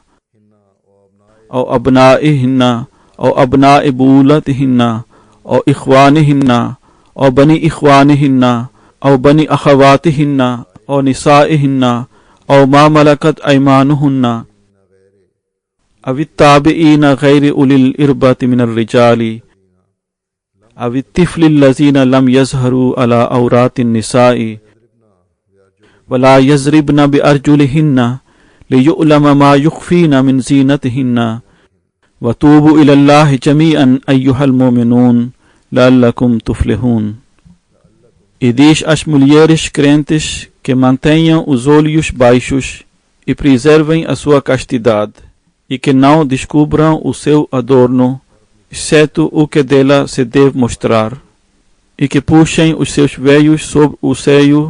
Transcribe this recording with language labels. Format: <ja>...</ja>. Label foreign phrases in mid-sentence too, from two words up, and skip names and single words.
<ar>أَوْ أَبْنَائِهِنَّ أَوْ أَبْنَاءِ بُؤُولَتِهِنَّ أو إخوانهن أو بني إخوانهن أو بني أخواتهن أو نسائهن أو ما ملكت أيمانهن أو التابعين غير أولي الإربة من الرجال أو الطفل الذين لم يظهروا على عورات النساء ولا يضربن بأرجلهن ليعلم ما يخفين من زينتهن وَتُوبُوا إِلَى اللَّهِ جَمِيعًا أَيُّهَا الْمُؤْمِنُونَ لَعَلَّكُمْ تُفْلِحُونَ.</ar> <pt>E diz às mulheres crentes que mantenham os olhos baixos e preservem a sua castidade, e que não descubram o seu adorno, exceto o que dela se deve mostrar, e que puxem os seus veios sobre o seio,</pt>